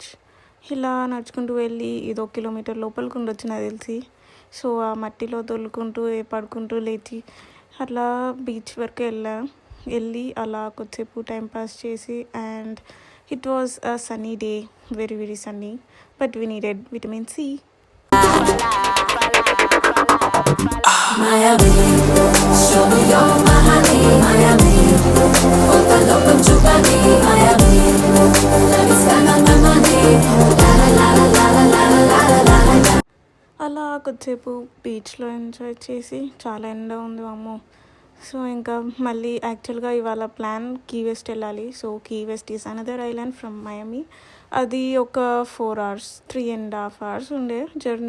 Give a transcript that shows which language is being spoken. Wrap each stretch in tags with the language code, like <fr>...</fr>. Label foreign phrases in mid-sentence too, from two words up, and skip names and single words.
<te>ఇలా నడుచుకుంటూ వెళ్ళి ఇది 1 కిలోమీటర్ లోపలికి ఉండొచ్చు నాకు తెలిసి. సో ఆ మట్టిలో దొల్లుకుంటూ పడుకుంటూ లేచి అట్లా బీచ్ వరకు వెళ్ళి అలా కొద్దిసేపు</te> <en>time pass</en> <te>చేసి</te> <en>and it was a sunny day, very very sunny, but we needed vitamin C. Miami, show me your Miami, Miami, overlook and Chupani, Miami, let me spend all my money, la la la la la la la la la la.</en> <te>అలా కొద్దిసేపు బీచ్లో ఎంజాయ్ చేసి చాలా ఎండ ఉంది అమ్మో. సో ఇంకా మళ్ళీ యాక్చువల్గా ఇవాళ ప్లాన్ కీ వెస్ట్ వెళ్ళాలి.</te> <en>So Key West is another island from Miami.</en> <te>అది ఒక 4 hours, 3.5 hours ఉండే జర్నీ.</te>